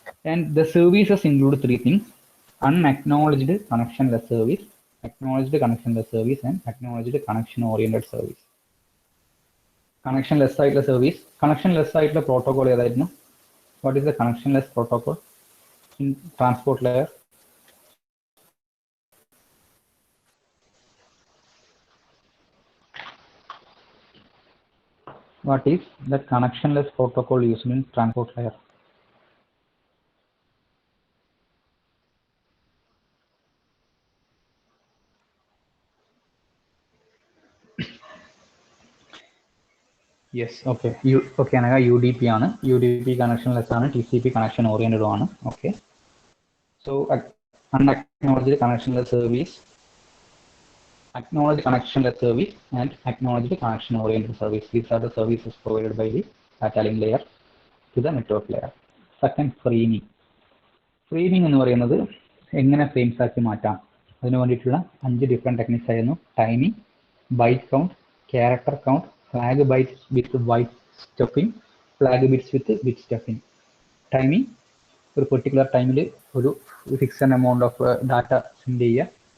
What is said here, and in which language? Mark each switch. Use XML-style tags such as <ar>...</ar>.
<en>And the services include 3 things: unacknowledged connectionless service, acknowledged connectionless service, and acknowledged connection oriented service.</en> <ml>Connectionless ആയിട്ടുള്ള service, connectionless ആയിട്ടുള്ള protocol ഏതായിരുന്നു?</ml> <en>What is the connectionless protocol in transport layer? What is the connectionless protocol used in transport layer? Yes, okay.</en> <ml>UDP ആണ്. UDP connectionless ആണ്, TCP connection oriented ആണ്. Okay.</ml> <en>So unacknowledged connectionless service, acknowledged connectionless service, and acknowledged connection oriented service. These are the services provided by the data link layer to the network layer. Second, framing.</en> <ml>Framing എന്ന് പറയുന്നത് എങ്ങനെ frames ആക്കി മാറ്റാം, അതിന് വേണ്ടിയിട്ടുള്ള 5 different techniques ആയിരുന്നു.</ml> <en>Timing, byte count, character count, flag bytes with byte stuffing, flag bits with bit stuffing.</en> <ml>Timing, ഒരു particular ടൈമിൽ ഒരു fixed amount of data send ചെയ്യുക.</ml>